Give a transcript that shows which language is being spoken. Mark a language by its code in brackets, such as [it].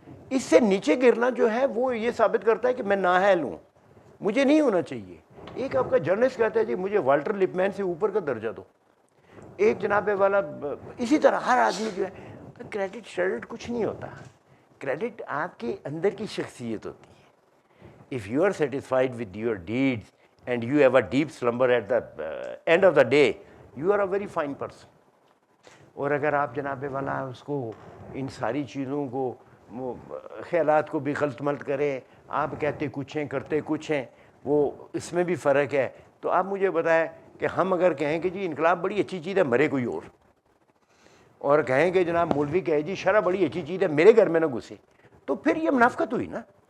[ur] اس سے نیچے گرنا جو ہے وہ یہ ثابت کرتا ہے کہ میں نااہل ہوں، مجھے نہیں ہونا چاہیے. ایک آپ کا جرنلسٹ کہتا ہے جی مجھے والٹر لپمین سے اوپر کا درجہ دو. ایک جناب والا اسی طرح ہر آدمی جو ہے. کریڈٹ شریڈٹ کچھ نہیں ہوتا، کریڈٹ آپ کے اندر کی شخصیت ہوتی ہے. [en] If you are satisfied with your deeds and you have a deep slumber at the end of the day, you are a very fine person. [ur] اور اگر آپ جناب والا اس کو ان ساری چیزوں کو خیالات کو بھی غلط ملت کریں، آپ کہتے کچھ ہیں کرتے کچھ ہیں، وہ اس میں بھی فرق ہے. تو آپ مجھے بتائیں کہ ہم اگر کہیں کہ جی انقلاب بڑی اچھی چیز ہے مرے کوئی اور کہیں کہ جناب مولوی کہے جی شرع بڑی اچھی چیز ہے میرے گھر میں نہ گھسے، تو پھر یہ منافقت ہوئی نا.